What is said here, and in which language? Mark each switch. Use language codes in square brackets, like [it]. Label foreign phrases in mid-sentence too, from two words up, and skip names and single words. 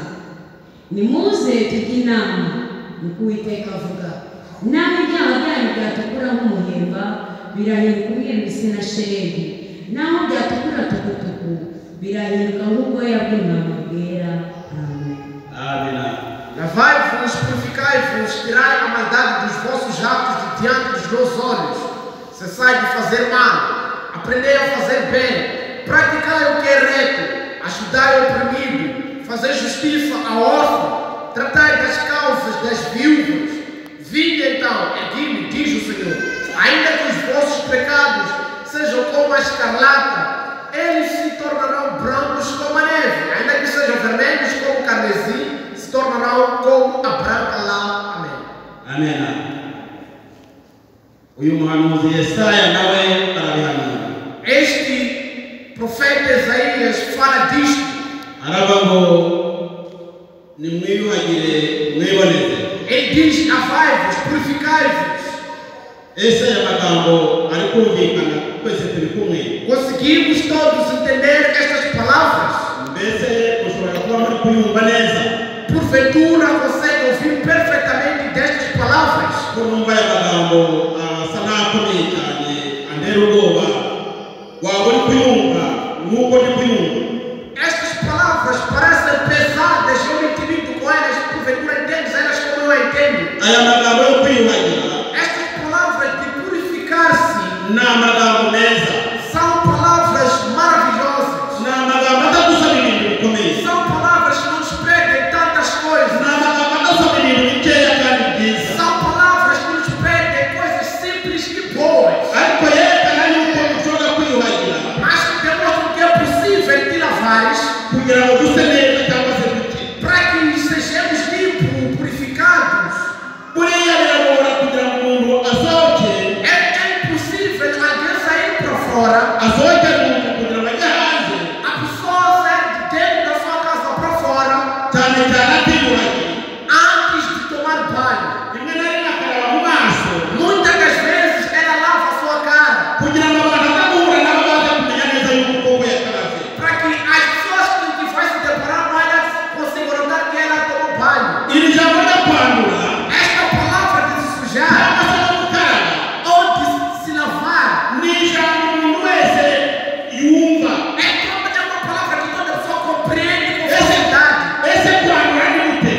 [rw] Nimuze tujye inama niko Uwiteka avuga. Naho ibyaha byanyu byatukura nk'umuhemba birahinduka umweru bisa na shelegi, naho byatukura tukutuku birahinduka nk'ubwoya bw'intama bwera. Amen. Amen. [pt] Lavai-vos, purificai-vos, tirai a maldade dos vossos atos de diante dos meus olhos. Cessai de fazer mal, aprendei a fazer bem, praticai o que é reto, ajudai o oprimido, fazei justiça ao órfão, tratai das causas das viúvas. Vinde então, ergui-me, diz o Senhor, ainda que os vossos pecados sejam como a escarlata, eles se tornarão brancos como a neve, ainda que sejam vermelhos como o carmesim, se tornarão como a branca lã. Amém. Amen. [rw] Uyu muhanuzi Yesaya nawe arabihanura. [pt] Este profeta Isaías fala disto. [rw] Aravuga ngo nimwiyuhagire mwiboneze. [pt] Ele diz: lavai-vos, purificai-vos. Esse é [rw] magambo ari kumvikana twese turi kumwe. [pt] Conseguimos todos entender estas palavras? [rw] Mbese ushobora kuba muri kuyumva neza. [pt] Porventura consegue ouvir perfeitamente destas palavras? [rw] Kurumva aya magambo asa n'akomeye cyane antera ubwoba. Waba uri kuyumva nk'uko ndi kuyumva. [pt] Estas palavras parecem pesadas, eu me intimido com elas, porventura entendes elas como eu entendo. [rw] Aya magambo yo kwiyuhagira. [pt] Estas palavras de purificar-se [rw] ni amagambo meza. [pt] são palavras maravilhosas. [rw] Ni amagambo adagusaba ibintu bikomeye. [pt] São palavras que nos pedem tantas coisas. [rw] Ni amagambo adasaba ibintu bikeya kandi byiza. [pt] São palavras que nos pedem coisas simples e boas. [rw] Ariko yerekana yuko ushobora kwiyuhagira. [pt] Mas que demonstram que é possível te lavares [rw] Kugira ngo duse neza cyangwa se duke. [pt] para que sejamos limpos, purificados. [rw] Buriya biragora kugira ngo umuntu asohoke. [pt] É impossível alguém sair para fora. [rw] Asohoke umuntu kugira ngo ajye hanze. [pt] A pessoa sair de dentro da sua casa para fora [rw] Cyane cyane atiyuhagira. [pt] antes de tomar banho. [rw] Rimwe na rimwe akaraba mu maso. [pt] Muitas das vezes ela lava a sua cara [rw] Kugira ngo abantu badahura nabo baze kumenya neza yuko koko yakarabye. [pt] para que as pessoas que vai se deparar com ela consigam notar que ela tomou banho. [rw] Iri jambo ryo kwandura [pt] Esta palavra de se sujar [rw] cyangwa se no gukaraba [pt] ou de se lavar [rw] ni ijambo umuntu wese yumva. [pt] é uma palavra que toda pessoa compreende com facilidade. [rw] Ese kwandura ni